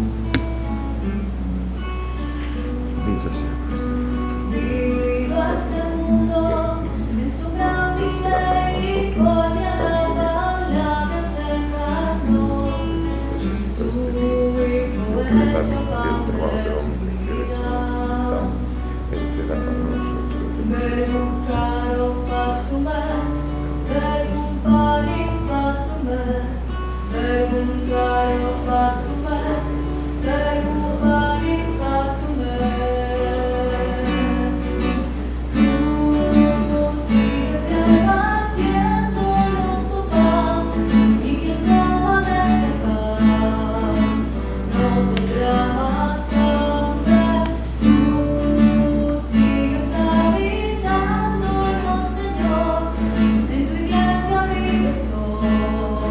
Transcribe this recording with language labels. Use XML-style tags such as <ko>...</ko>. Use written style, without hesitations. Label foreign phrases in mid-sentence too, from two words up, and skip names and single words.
<es>Bendito sea. Viva este mundo en su gran misericordia, la de acercarnos. Su Hijo hecho pan de humanidad.</es> <la>Verbum caro factum est, verbum panis factum est, verbum caro factum est, verbum panis factum est.</la> <es>Tú sigues repartiéndonos tu pan, y quien toma de este pan no tendrá más hambre. Tú sigues habitándonos, Señor, en tu iglesia vives hoy.</es>